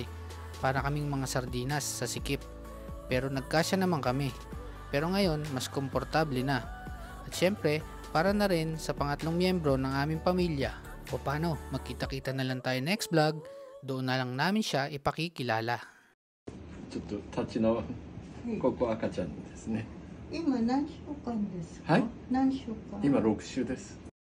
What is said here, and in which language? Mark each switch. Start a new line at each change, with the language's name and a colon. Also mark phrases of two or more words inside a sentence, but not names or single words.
Filipino: Para kaming mga sardinas sa sikip. Pero nagkasya naman kami. Pero ngayon, mas komportable na. At syempre, para na rin sa pangatlong miyembro ng aming pamilya. O paano, magkita-kita na lang tayo
English: next vlog.
Filipino: Doon na lang namin siya ipakikilala.
Japanese: ちょっと立ち直ここ赤ちゃんですね。今何週間ですか？はい。何週間？今6週です。